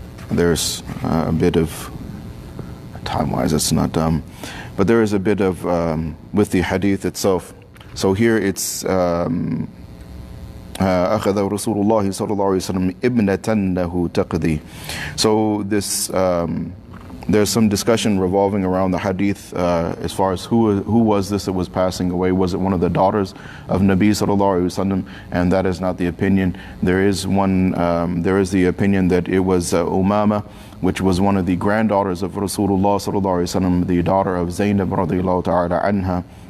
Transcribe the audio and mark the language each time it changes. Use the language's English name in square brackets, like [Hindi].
[English] There's a bit of time-wise, it's not but there is a bit of with the hadith itself. So here it's [Arabic] أخذ رسول الله صلى الله عليه وسلم ابنة له تقضي. [English] So this there's some discussion revolving around the hadith as far as who was this that was passing away. Was it one of the daughters of Nabi sallallahu alaihi wasallam? And that is not the opinion. There is the opinion that it was Umama, which was one of the granddaughters of Rasulullah sallallahu alaihi wasallam, the daughter of Zainab radiyallahu ta'ala anha.